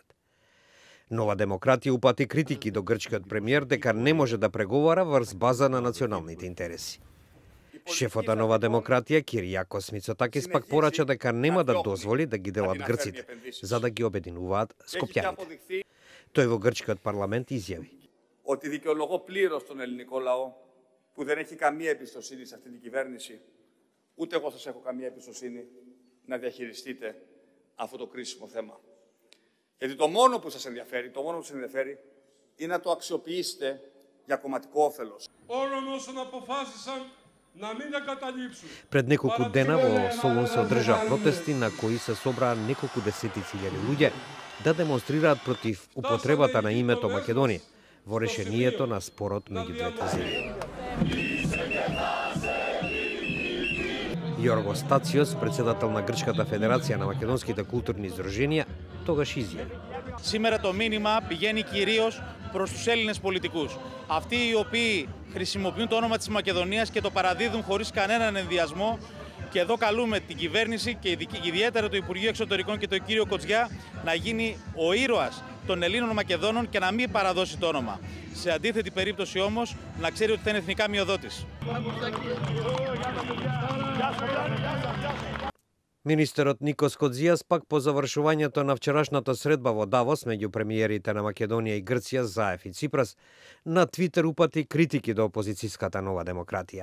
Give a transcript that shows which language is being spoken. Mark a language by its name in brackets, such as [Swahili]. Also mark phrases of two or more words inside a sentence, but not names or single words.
[Macedonian] Нова демократија упати критики до грчкиот премиер дека не може да преговара врз база на националните интереси. Шефот на Нова демократија Киријакос Мицотакис пак порача дека нема да дозволи да ги делат грците, за да ги обединуваат скопјаните. Тој во грчкиот парламент изјави: [Greek] Ότι δικαιολογώ πλήρως τον ελληνικό λαό που δεν έχει καμία εμπιστοσύνη σε αυτή την κυβέρνηση, ούτε εγώ σας έχω καμία εμπιστοσύνη να διαχειριστείτε αυτό το κρίσιμο θέμα. Γιατί το μόνο που σας ενδιαφέρει, είναι να το αξιοποιήσετε για κομματικό όφελος. Όλων όσων αποφάσισαν να μην εγκαταλείψουν. [Macedonian] Пред неколку дена во Солун се одржа протести на кои се собраа неколку десетици илјади луѓе да демонстрираат против употребата на името Македонија во решението на спорот меѓу двете земји. Јорго Стациос, председател на Грчката Федерација на македонските културни издруженија, тогаш изјави: [Greek] Σήμερα το μήνυμα πηγαίνει κυρίως προς τους Έλληνες πολιτικούς. Αυτοί οι οποίοι χρησιμοποιούν το όνομα της Μακεδονίας και το παραδίδουν χωρίς κανέναν ενδιασμό. Και εδώ καλούμε την κυβέρνηση και ιδιαίτερα το Υπουργείο Εξωτερικών και τον κύριο Κοτζιά να γίνει ο ήρωας των Ελλήνων Μακεδόνων και να μην παραδώσει το όνομα. Σε αντίθετη περίπτωση όμως να ξέρει ότι θα είναι εθνικά μειοδότης. [Macedonian] Министерот Никос Коdzijas пак по завршувањето на вчерашната средба во Давос меѓу премиерите на Македонија и Грција Заев и Ципрас на Твитер упати критики до опозицијската Нова демократија.